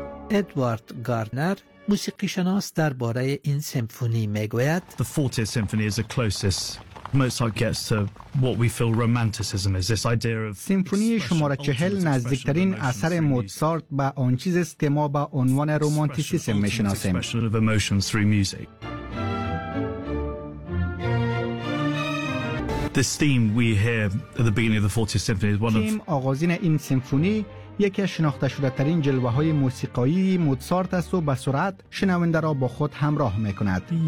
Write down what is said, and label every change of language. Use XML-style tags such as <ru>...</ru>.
<fa>ادوارد گارنر موسیقی‌شناس درباره این سمفونی میگوید</fa> <en>The 40th symphony is the closest Mozart gets to what we feel romanticism is, this idea of</en> <fa>سمفونی شماره 40 نزدیکترین اثر موزارت به آن چیز است که ما به عنوان رومانتیسیسم میشناسیم.</fa> <en>Expression of emotions through music. This theme we hear at the beginning of the 40th symphony is one of</en> <fa>آغازین این سمفونی یکی از شناخته شده ترین جلوه های موسیقایی موزارت است و به سرعت شنونده را با خود همراه می کند.</fa>